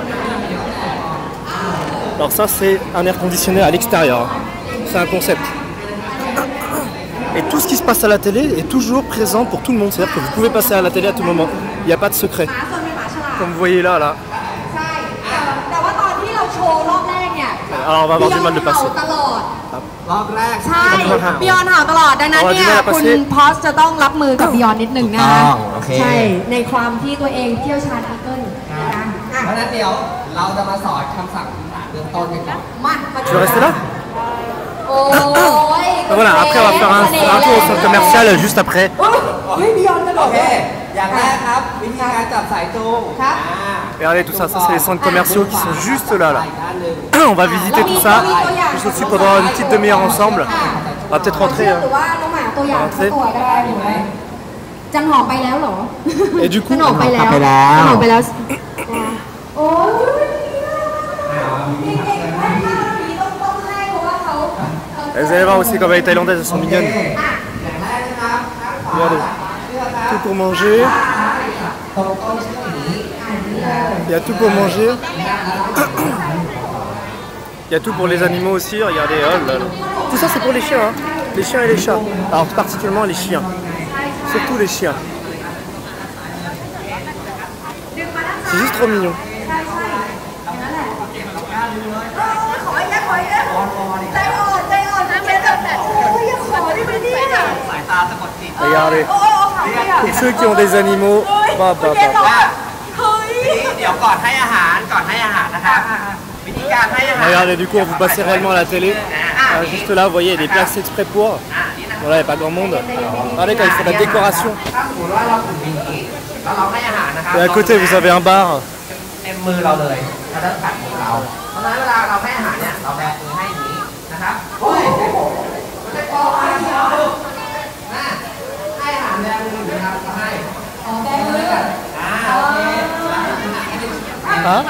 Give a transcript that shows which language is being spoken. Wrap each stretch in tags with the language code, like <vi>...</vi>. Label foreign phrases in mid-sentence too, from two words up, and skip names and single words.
<fr>Alors ça c'est un air conditionné à l'extérieur, c'est un concept. Et tout ce qui se passe à la télé est toujours présent pour tout le monde, c'est-à-dire que vous pouvez passer à la télé à tout moment, il n'y a pas de secret. Comme vous voyez là. Alors on va avoir du mal de passer.</fr> <th>รอบแรก ใช่บิยอนห่าวตลอดดังนั้นเนี่ยคุณพอสจะต้องรับมือกับบิยอนนิดนึงนะคะใช่ในความที่ตัวเองเชี่ยวชาญ Google นะคะเพราะฉะนั้นเดี๋ยวเราจะมาสอนคำศัพท์เบื้องต้นกันก่อนมาดู</th> <fr>Tu veux rester là?</fr> <th>โอ้ย</th> <fr>Voilà, après on va faire un tour au centre commercial juste après.</fr> <th>เฮ้ยบิยอนกระโดด โอเคอย่างแรกครับวิธีการจับสายจูง ครับ</th> <fr>Regardez tout ça, ça c'est les centres commerciaux qui sont juste là. On va visiter tout ça, juste aussi pendant une petite demi-heure ensemble. On va peut-être rentrer.</fr> <th>หรือว่าน้องหมาตัวอย่างสักตัวก็ได้หนูจันหอมไปแล้วเหรอ</th> <fr>Et du coup</fr> <th>จันหอมไปแล้วจันหอมไปแล้วโอ้ยเก่งมากต้องให้เพราะว่าเขา</th> <fr>Vous allez voir aussi comme les Thaïlandaises elles sont mignonnes. Regardez, tout pour manger. Il y a tout pour manger. Il y a tout pour les animaux aussi, regardez. Oh là là. Tout ça c'est pour les chiens, hein. Les chiens et les chats. Alors particulièrement les chiens. Surtout les chiens. C'est juste trop mignon. Regardez. Pour ceux qui ont des animaux. Bah, bah, bah.</fr> <th>เดี๋ยวก่อนให้อาหารนะครับวิธีการให้อาหาร</th> <fr>Regardez, du coup, on vous passez réellement à la télé. Juste là, vous voyez, il y a des places exprès pour. Voilà, il n'y a pas grand monde. Regardez quand il fait la décoration. Et à côté, vous avez un bar.</fr> <th>เต็มมือเราเลยเราจะตัดมือเราเพราะฉะนั้นเวลาเราให้อาหารเนี่ยเราแบมือให้อย่างนี้นะครับโอ้ยมันจะกอมาเดียวให้อาหารแบมือนะครับเราให้แบมือโอเค</th> <fr>Hein?</fr>